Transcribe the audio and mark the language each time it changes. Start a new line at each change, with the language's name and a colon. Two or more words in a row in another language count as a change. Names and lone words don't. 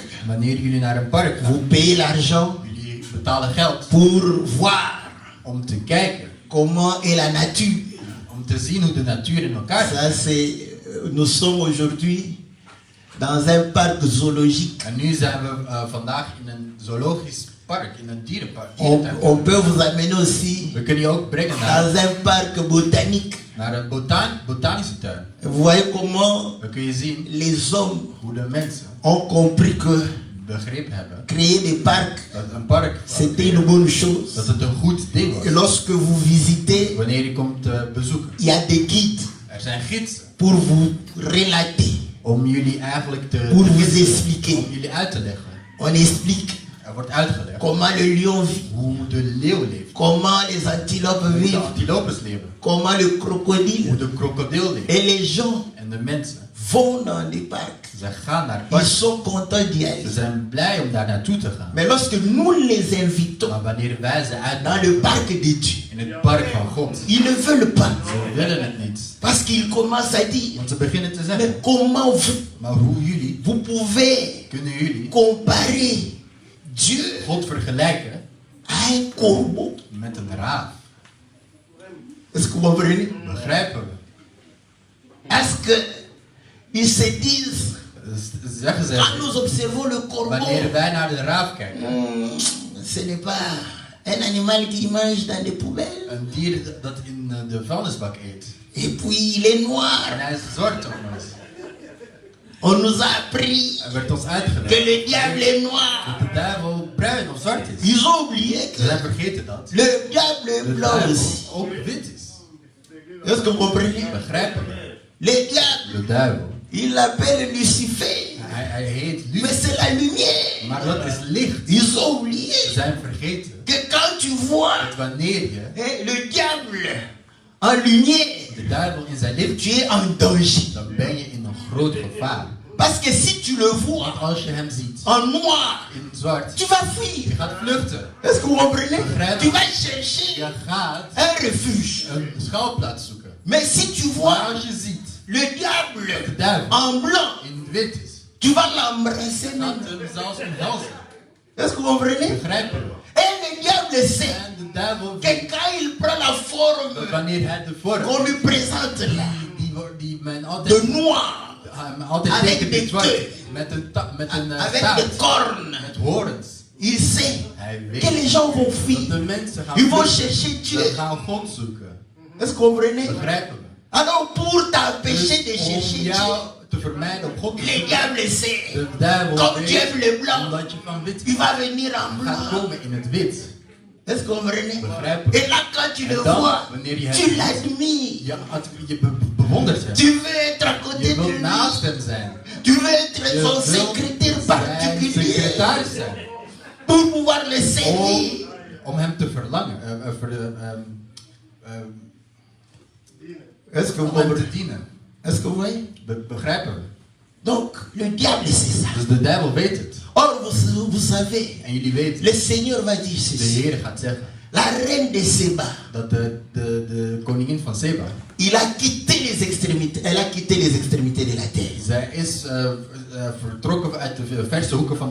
Dutch: Wanneer jullie naar een park
French: vous
Dutch: gaan,
French: payez l'argent
Dutch: jullie betalen geld
French: pour voir
Dutch: om te kijken.
French: comment est la nature.
Dutch: Om te zien hoe de natuur in elkaar zit.
French: Ça, c'est, nous sommes aujourd'hui dans un parc zoologique.
Dutch: En nu zijn we vandaag in een zoologisch park, in een dierenpark.
French: On peut vous amener aussi
Dutch: We kunnen je ook brengen
French: dans un parc botanique.
Dutch: naar een botanische tuin.
French: Vous voyez comment
Dutch: Dan kun je zien
French: les hommes
Dutch: hoe de mensen
French: ont compris que
Dutch: begrepen hebben
French: créer des parcs,
Dutch: dat een park
French: c'était une bonne chose.
Dutch: dat het een goed ding
French: Et
Dutch: was.
French: lorsque vous visitez,
Dutch: Wanneer je komt bezoeken.
French: il y a des guides
Dutch: Er zijn gidsen
French: pour vous relater,
Dutch: om jullie eigenlijk
French: pour vous expliquer.
Dutch: om jullie uit te leggen.
French: On explique
Dutch: Er wordt uitgelegd
French: comment le lion vit,
Dutch: hoe de leeuw leeft,
French: comment les antilopes
Dutch: hoe de
French: vivent,
Dutch: antilopes leven,
French: comment le
Dutch: hoe
French: crocodile.
Dutch: de krokodil leeft.
French: Et les gens
Dutch: En de mensen,
French: vont dans des parcs.
Dutch: ze gaan naar
French: Ils
Dutch: parken.
French: sont contents d'y
Dutch: Ze
French: aller.
Dutch: zijn blij om daar naartoe te gaan.
French: Mais lorsque nous les invitons
Dutch: Maar wanneer wij ze
French: dans
Dutch: uitnodigen
French: le parc de Dieu,
Dutch: in het park van God,
French: ils ne veulent pas.
Dutch: ze willen het niet.
French: Parce qu'ils commencent à dire,
Dutch: Want ze beginnen te
French: mais
Dutch: zeggen,
French: comment vous,
Dutch: maar hoe jullie,
French: vous pouvez
Dutch: kunnen jullie
French: comparer Dieu
Dutch: God vergelijken
French: à un corbeau?
Dutch: met een raaf?
French: Est-ce que vous comprenez?
Dutch: Begrijpen we?
French: Est-ce que ils se disent,
Dutch: Dus zeggen
French: quand
Dutch: ze,
French: nous observons le corbeau,
Dutch: wanneer wij naar de raaf kijken,
French: ce n'est pas un animal qui mange dans des poubelles.
Dutch: een dier dat in de vuilnisbak eet.
French: Et puis il est
Dutch: En
French: noir.
Dutch: hij is zwart op ons.
French: On nous a appris
Dutch: Er werd ons
French: que
Dutch: uitgelegd
French: le diable est noir.
Dutch: dat de duivel bruin of zwart is.
French: Ils ont oublié
Dutch: Ze
French: que
Dutch: zijn vergeten dat
French: le diable est
Dutch: de
French: blanc
Dutch: duivel
French: aussi.
Dutch: ook wit is.
French: Est-ce que vous comprenez?
Dutch: Begrijpen we?
French: Le diable,
Dutch: De duivel.
French: il l'appelle Lucifer.
Dutch: Hij heet
French: Mais
Dutch: Lucifer.
French: c'est la lumière.
Dutch: Maar dat is licht.
French: Ils ont oublié
Dutch: Ze zijn vergeten
French: que quand tu vois
Dutch: dat wanneer je
French: le diable en lumière,
Dutch: de duivel in zijn licht
French: tu
Dutch: ziet,
French: es en danger.
Dutch: dan ben je in een groot gevaar.
French: Parce que si tu le vois
Dutch: Want als je hem ziet
French: en noir,
Dutch: in zwart,
French: tu vas
Dutch: je
French: fuir.
Dutch: gaat vluchten.
French: Est-ce que vous comprenez?
Dutch: Begrijp.
French: Tu vas chercher
Dutch: Je gaat
French: un refuge.
Dutch: een schuilplaats zoeken.
French: Mais si tu
Dutch: Maar
French: vois
Dutch: als je ziet
French: le diable
Dutch: de duivel
French: en blanc,
Dutch: in wit is,
French: tu vas l'embrasser
Dutch: gaat
French: même.
Dutch: hem zelfs omhelzen.
French: Est-ce que vous comprenez?
Dutch: Begrijpen we?
French: Et le diable sait
Dutch: En de duivel
French: que
Dutch: weet
French: quand il prend la
Dutch: dat
French: forme
Dutch: wanneer hij de vorm
French: qu'on lui présente là,
Dutch: die men altijd,
French: de noir,
Dutch: hem altijd
French: Avec
Dutch: tekent
French: des
Dutch: in zwart,
French: queues.
Dutch: met een
French: avec
Dutch: staart,
French: des cornes,
Dutch: met horens.
French: il sait
Dutch: Hij
French: que
Dutch: weet
French: les gens vont
Dutch: dat
French: fuir.
Dutch: de mensen gaan
French: Ils vont
Dutch: vluchten.
French: chercher Dieu.
Dutch: Ze gaan God zoeken.
French: Est-ce que vous comprenez?
Dutch: Begrijpen we?
French: Alors pour t'empêcher de
Dutch: Dus
French: chercher
Dutch: om
French: Dieu,
Dutch: jou te vermijden om God te
French: le
Dutch: zoeken,
French: diable sait,
Dutch: de duivel
French: comme tu aimes le
Dutch: weet,
French: blanc,
Dutch: omdat je van wit
French: il va venir en
Dutch: gaat
French: blanc.
Dutch: komen in het wit.
French: Est-ce que vous comprenez?
Dutch: Begrijpen we?
French: Et là quand tu
Dutch: En
French: le
Dutch: dan,
French: vois,
Dutch: wanneer je
French: tu
Dutch: hem
French: l'admires.
Dutch: je bewondert hem.
French: Tu veux être à côté
Dutch: Je
French: de
Dutch: wilt naast
French: lui.
Dutch: hem zijn.
French: Tu veux être
Dutch: Je
French: son
Dutch: wilt
French: secrétaire
Dutch: zijn
French: particulier
Dutch: secretaris zijn.
French: pour pouvoir le servir.
Dutch: Om hem te verlangen.
French: Est-ce que vous
Dutch: Om hem
French: comprenez?
Dutch: te dienen.
French: Est-ce que vous voyez?
Dutch: Begrijpen we?
French: Donc, le diable, c'est ça.
Dutch: Dus de duivel weet het.
French: Or, vous savez,
Dutch: En jullie weten.
French: le Seigneur va dire
Dutch: De
French: ceci.
Dutch: Heer gaat zeggen.
French: La reine de Séba,
Dutch: Dat de koningin van Seba.
French: il a quitté les extrémités, elle a quitté les extrémités de la terre
Dutch: Zij is vertrokken uit de verste hoeken van de